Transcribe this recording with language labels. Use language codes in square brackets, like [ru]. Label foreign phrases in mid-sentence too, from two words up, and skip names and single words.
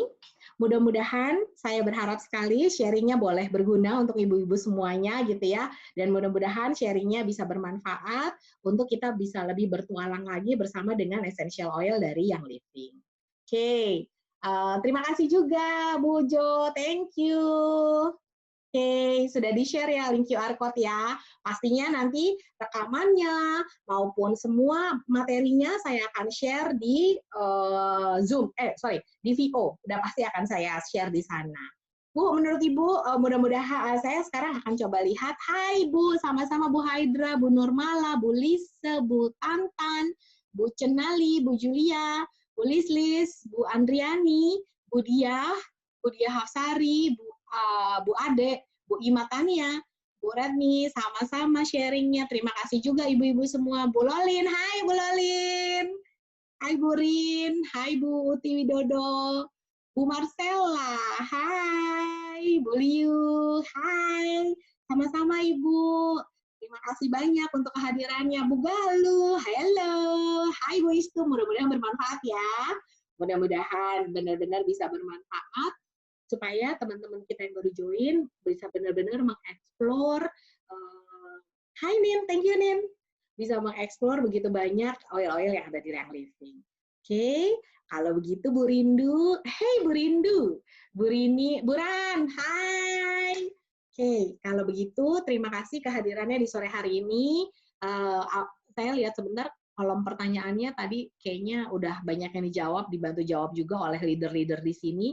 [id] Mudah-mudahan saya berharap sekali sharingnya boleh berguna untuk ibu-ibu semuanya gitu ya. Dan mudah-mudahan sharingnya bisa bermanfaat untuk kita bisa lebih bertualang lagi bersama dengan [en] essential oil [id] dari Young Living. Oke, terima kasih juga Bu Jo, [en] thank you. [id] Oke, sudah di-share ya link [en] QR Code [id] ya. Pastinya nanti rekamannya maupun semua materinya saya akan share di Zoom, di VO. Udah pasti akan saya share di sana. Bu, menurut Ibu, mudah-mudahan saya sekarang akan coba lihat. Hai Bu, sama-sama Bu Haidra, Bu Nurmala, Bu Lise, Bu Tantan, Bu Cenali, Bu Julia, Bu Lislis, Bu Andriani, Bu Diah Hafsari, Bu Ade, Bu Imatania, Bu Redmi, sama-sama sharingnya. Terima kasih juga ibu-ibu semua. Bu Lolin, hai Bu Lolin. Hai Bu Rin, hai Bu Uti Widodo, Bu Marcella, hai. Bu Liu, hai. Sama-sama Ibu. Terima kasih banyak untuk kehadirannya. Bu Galuh, halo. Hai Bu Istu, mudah-mudahan bermanfaat ya. Mudah-mudahan benar-benar bisa bermanfaat supaya teman-teman kita yang baru join bisa benar-benar mengeksplor. Hai Nin, [en] thank you [id] Nin. Bisa mengeksplor begitu banyak oil-oil yang ada di Rang Living. Oke, kalau begitu Bu Rindu, hey Bu Rindu, Bu Rini, Bu Ran, hai. Oke, kalau begitu terima kasih kehadirannya di sore hari ini. Saya lihat sebentar kolom pertanyaannya tadi kayaknya udah banyak yang dijawab, dibantu jawab juga oleh leader-leader di sini.